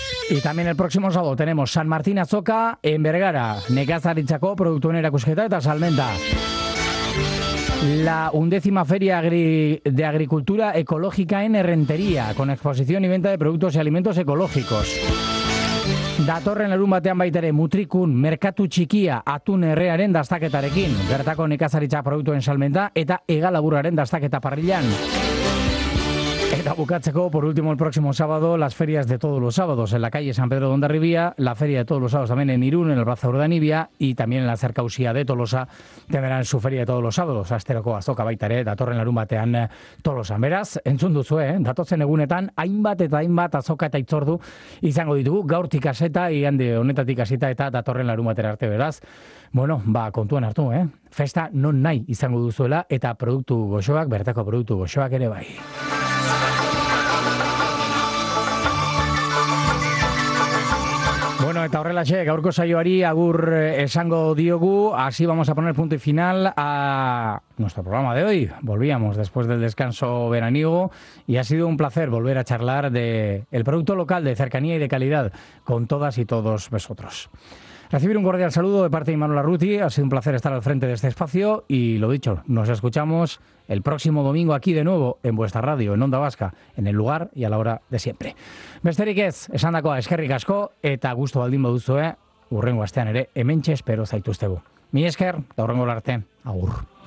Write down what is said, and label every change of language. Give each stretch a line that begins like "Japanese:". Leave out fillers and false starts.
Spanish: Y también el próximo sábado tenemos San Martín Azoka en Bergara,
Basque: nekazaritzako produktuen erakusketa eta salmenta.
Spanish: La undécima Feria de Agricultura Ecológica en Errenteria, con exposición y venta de productos y alimentos ecológicos.
Basque: Datorren larun batean baitere Mutrikun, Merkatu Txikia, Atun Errearen dastaketarekin, bertako nekazaritza produktuen salmenta eta hegalaburraren dastaketa parrillan. Eta bukatzeko,
Spanish: por último, el próximo sábado, las ferias de todos los sábados en la calle San Pedro de Hondarribia, la feria de todos los sábados también en Irún, en el Plaza Urdanibia, y también en la cerca Usía de Tolosa, tendrán su feria de todos los sábados.
Basque: Asteroko azoka baitare, datorren larun batean Tolosan. Beraz, entzun duzu, datotzen egunetan, hainbat eta hainbat azoka eta itzordu izango ditugu, gaurtik aseta, igande honetatik aseta, eta datorren larun batera arte, beraz. Bueno, ba, kontuan hartu, Festa non nahi izango duzuela, eta produktu goxoak, bertako produktu goxoak ere bai. Bueno, eta horrelaxe, gaurko saioari agur esango diogu,
Spanish: así vamos a poner punto y final a nuestro programa de hoy. Volvíamos después del descanso veraniego y ha sido un placer volver a charlar de el producto local de cercanía y de calidad con todas y todos vosotros. Recibir un cordial saludo de parte de Imanol Arruti, ha sido un placer estar al frente de este espacio y lo dicho, nos escuchamos el próximo domingo aquí de nuevo en vuestra radio, en Onda Vasca, en el lugar y a la hora de siempre.
Basque: Besterik ez, esandakoa eskerrik asko eta gusto baldin baduzue, urrengo astean ere hementxe espero zaituztegu. Mi esker, da urrengo arte, agur.